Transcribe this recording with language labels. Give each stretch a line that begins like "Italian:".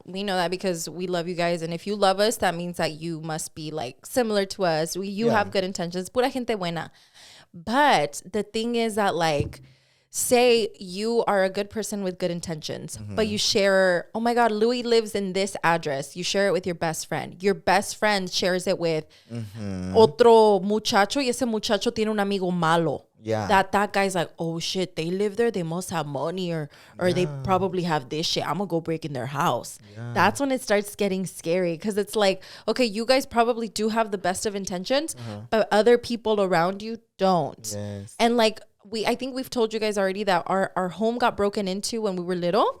English: We know that because we love you guys. And if you love us, that means that you must be like similar to us. You have good intentions.
Spanish: Pura gente buena.
English: But the thing is that like, say you are a good person with good intentions, but you share, oh my God, Louie lives in this address. You share it with your best friend. Your best friend shares it with
Spanish: otro muchacho, y ese muchacho tiene un amigo malo.
English: Yeah. That guy's like, oh shit, they live there. They must have money or they probably have this shit. I'm gonna go break in their house. Yeah. That's when it starts getting scary because it's like, okay, you guys probably do have the best of intentions, but other people around you don't. Yes. And like, I think we've told you guys already that our home got broken into when we were little.